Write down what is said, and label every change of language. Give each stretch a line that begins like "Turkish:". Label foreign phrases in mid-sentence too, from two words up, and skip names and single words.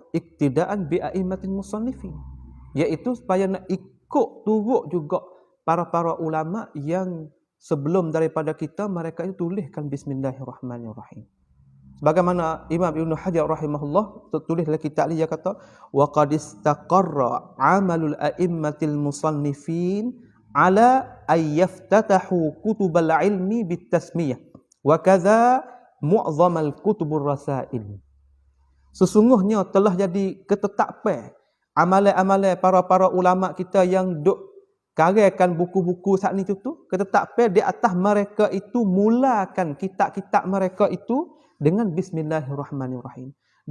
Arabic: اقتداء بأئمة المصنفين,
Malay: iaitu supaya nak ikut turut juga para ulama yang sebelum daripada kita, mereka itu tuliskan Bismillahirrahmanirrahim. Bagaimana Imam Ibn Hajar rahimahullah tertulis dalam kitab dia kata
Arabic: وقد استقر عمل الأئمة المصنفين على أن يفتتحوا كتب العلم بالتسمية وكذا معظم كتب الرسائل.
Malay: Sesungguhnya telah jadi ketetapan amalan-amalan para ulama kita yang duk karyakan buku-buku saat ni tu ketetapan di atas mereka itu mulakan kitab-kitab mereka itu dengan Bismillahirrahmanirrahim.